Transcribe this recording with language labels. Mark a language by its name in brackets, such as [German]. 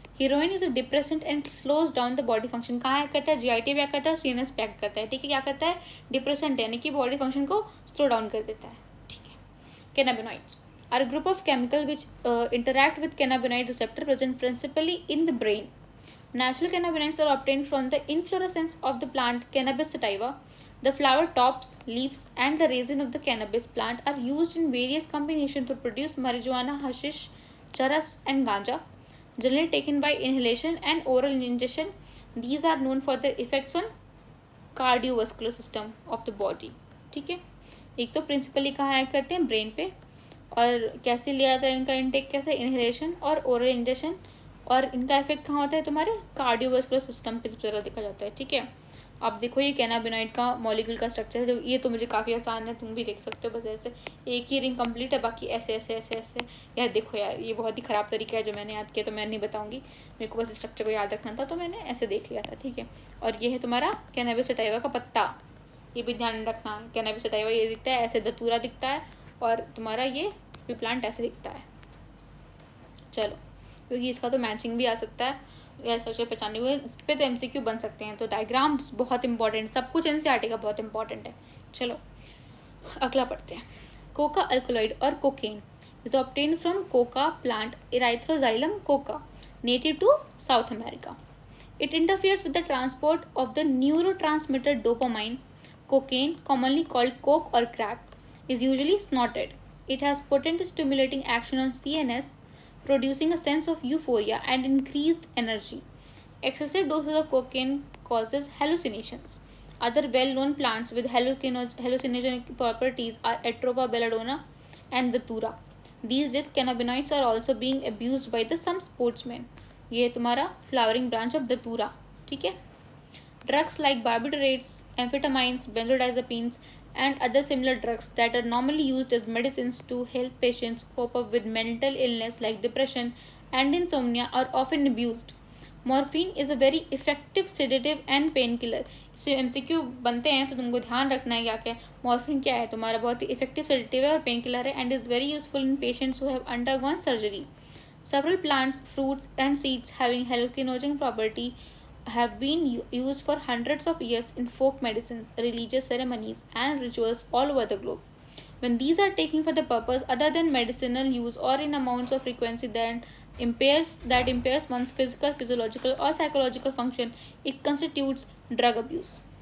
[English] Heroin is a depressant and slows down the body function. [Hindi] कहाँ करता है, GIT भी करता है, CNS भी करता है. ठीक है, क्या करता है, डिप्रेसेंट यानी कि बॉडी फंक्शन को स्लो डाउन कर देता है. ठीक है, [English] cannabinoids are a group of chemicals which interact with cannabinoid receptor present principally in the brain. Natural cannabinoids are obtained from the inflorescence of the plant Cannabis sativa. The flower tops, leaves, and the resin of the cannabis plant are used in various combinations to produce marijuana, hashish, charas, and ganja, generally taken by inhalation and oral ingestion. These are known for their effects on cardiovascular system of the body. [Hindi] ठीक है, एक तो principally कहाँ act करते हैं, brain पे. और कैसे लिया जाता है इनका इंटेक, कैसे, इनहेलेशन और ओरल इंजेक्शन. और इनका इफेक्ट कहाँ होता है, तुम्हारे कार्डियोवास्कुलर सिस्टम पे सबसे ज़्यादा देखा जाता है. ठीक है, अब देखो ये कैनाबिनॉइड का मॉलिक्यूल का स्ट्रक्चर है, जो ये तो मुझे काफ़ी आसान है, तुम भी देख सकते हो. बस ऐसे एक ही रिंग कंप्लीट है, बाकी ऐसे ऐसे ऐसे ऐसे. यार देखो यार, ये बहुत ही ख़राब तरीका है जो मैंने याद किया, तो मैं नहीं बताऊंगी. मेरे को बस स्ट्रक्चर को याद रखना था तो मैंने ऐसे देख लिया था. ठीक है, और ये है तुम्हारा कैनबिस सटाइवा का पत्ता, ये भी ध्यान रखना. कैनबिस सटाइवा ये दिखता है ऐसे, धतूरा दिखता है, और तुम्हारा ये भी प्लांट ऐसे दिखता है. चलो, क्योंकि इसका तो मैचिंग भी आ सकता है या स्ट्रक्चर पहचानने हुए, इस पर तो MCQ बन सकते हैं. तो डायग्राम्स बहुत इंपॉर्टेंट, सब कुछ NCERT का बहुत इंपॉर्टेंट है. चलो अगला पढ़ते हैं. [English] Coca alkaloid और cocaine is obtain from coca plant erythroxylum coca, native to South America. It interferes with the transport of the neurotransmitter dopamine. Cocaine, commonly called coke or crack, is usually snorted. It has potent stimulating action on CNS, producing a sense of euphoria and increased energy. Excessive doses of cocaine causes hallucinations. Other well-known plants with hallucinogenic properties are Atropa belladonna and datura. These disc cannabinoids are also being abused by the some sportsmen. [Hindi] ये है तुम्हारा [English] flowering branch of datura. [Hindi] ठीक है. [English] Drugs like barbiturates, amphetamines, benzodiazepines, and other similar drugs that are normally used as medicines to help patients cope up with mental illness like depression and insomnia are often abused. Morphine is a very effective sedative and painkiller. [Hindi] इसमें MCQ बनते हैं तो तुमको ध्यान रखना है क्या क्या मॉर्फिन क्या है तुम्हारा बहुत ही इफेक्टिव सेडेटिव है और पेन किलर है [English] And is very useful in patients who have undergone surgery. Several plants, fruits, and seeds having hallucinogenic property have been used for hundreds of years in folk medicines, religious ceremonies, and rituals all over the globe. When these are taken for the purpose other than medicinal use or in amounts of frequency that impairs one's physical, physiological, or psychological function, it constitutes drug abuse.